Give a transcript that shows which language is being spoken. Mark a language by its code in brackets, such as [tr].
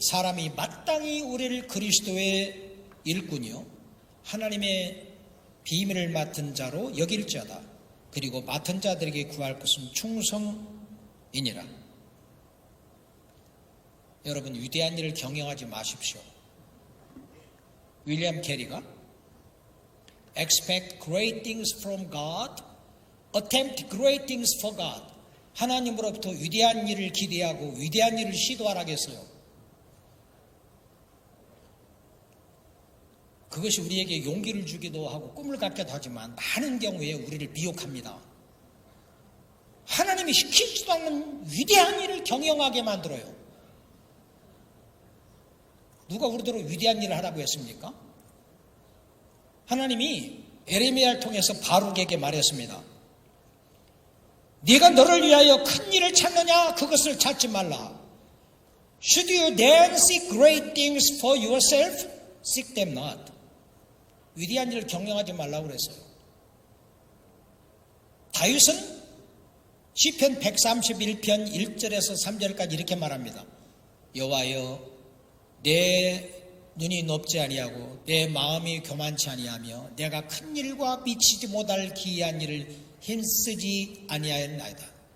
[ko] 사람이 마땅히 우리를 그리스도의 일꾼이요 하나님의 비밀을 맡은 자로 여길지어다. 그리고 맡은 자들에게 구할 것은 충성이니라. 여러분, 위대한 일을 경영하지 마십시오. [en] 윌리엄 캐리가 Expect great things from God, attempt great things for God. [ko] 하나님으로부터 위대한 일을 기대하고 위대한 일을 시도하라고 했어요. 그것이 우리에게 용기를 주기도 하고 꿈을 갖기도 하지만 많은 경우에 우리를 미혹합니다. 하나님이 시키지도 않는 위대한 일을 경영하게 만들어요. 누가 우리대로 위대한 일을 하라고 했습니까? 하나님이 에레미야를 통해서 바룩에게 말했습니다. 네가 너를 위하여 큰 일을 찾느냐? 그것을 찾지 말라. [en] Should you then seek great things for yourself? Seek them not. [ko] 위대한 일을 경영하지 말라고 그랬어요. 다윗은 시편 131편 1절에서 3절까지 이렇게 말합니다. 여호와여, 내 눈이 높지 아니하고 내 마음이 교만치 아니하며 내가 큰 일과 미치지 못할 기이한 일을 힘쓰지 아니하였나이다.